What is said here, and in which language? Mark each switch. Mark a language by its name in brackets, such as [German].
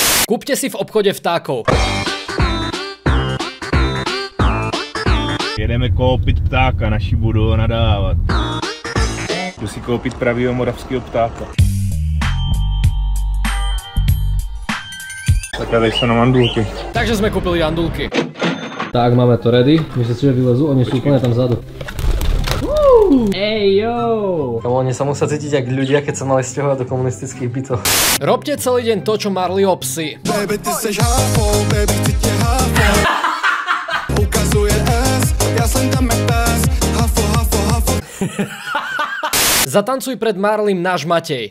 [Slovak] Kúpte si v obchode vtákov. [Czech] Jedeme koupit ptáka, naši budou nadávat. Jdu si koupit pravýho moravského ptáka. Tak tady jsou na mandulky. [Slovak] Takže sme kúpili jandulky. Tak, máme to ready. Myslíte si, že vylezú? Oni sú úplne tam vzadu. Ej, yo! Kamo, oni sa musia cítiť jak ľudia, keď sa mali sťahovať do komunistických bytov. Robte celý deň to, čo Marleyho psi. [Czech] Baby, ty seš háfo, baby, chci tě háfo. Ukazuje S, já jsem tam jak pes. Háfo, háfo, háfo. [Slovak] Zatancuj pred Marleym náš Matej.